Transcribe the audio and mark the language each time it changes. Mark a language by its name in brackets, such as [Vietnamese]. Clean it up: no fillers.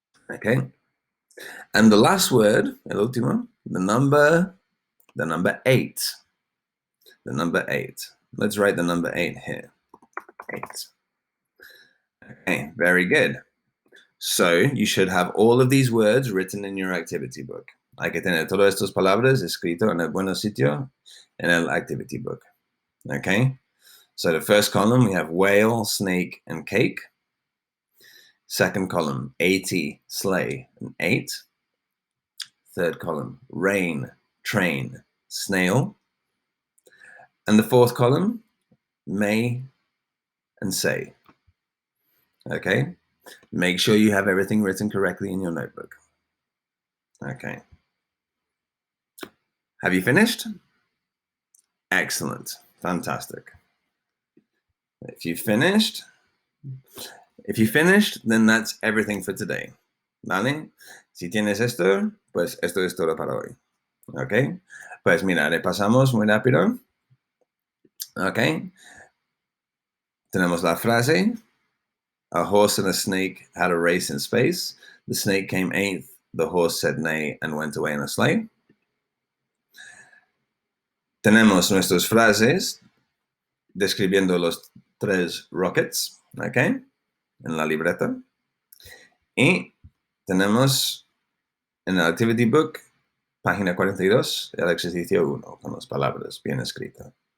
[English] Okay. And the last word, [Spanish] el último, [English] the number 8. The number 8. Let's write the number 8 here. 8. Okay, very good. So you should have all of these words written in your activity book. [Spanish] Hay que tener todas estas palabras escrito en el buen sitio en el activity book. [English] Okay? So the first column, we have whale, snake, and cake. Second column, 80, sleigh, and 8. Third column, rain, train, snail. And the fourth column, may and say. Okay? Make sure you have everything written correctly in your notebook. Okay. Have you finished? Excellent. Fantastic. If you finished, then that's everything for today. [Spanish] ¿Vale? Si tienes esto, pues esto es todo para hoy. ¿Ok? Pues mira, repasamos muy rápido. ¿Ok? Tenemos la frase. [English] A horse and a snake had a race in space. The snake came eighth. The horse said nay and went away in a sleigh. [Spanish] Tenemos nuestras frases describiendo los 3 rockets, ¿ok? En la libreta. Y tenemos en el activity book, página 42, el ejercicio 1, con las palabras bien escritas.